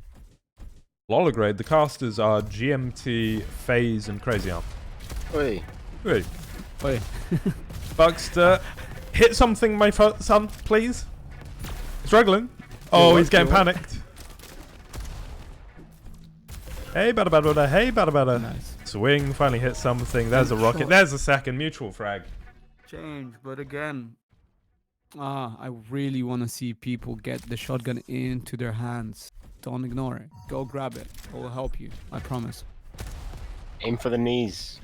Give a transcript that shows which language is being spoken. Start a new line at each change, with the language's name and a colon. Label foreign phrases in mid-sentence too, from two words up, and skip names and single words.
English: Lolagrade, the casters are GMT, FaZe, and Crazy Arm. Oi. Wait. Wait. bukzter, hit something, my son, please. Struggling. Oh, what? he's getting What? panicked. Hey, bada bada bada. Hey, bada bada. Nice. Swing, finally hit something. There's a rocket. Shot. There's a second mutual frag. Change, but again, I really want to see people get the shotgun into their hands. Don't ignore it. Go grab it. It will help you. I promise. Aim for the knees.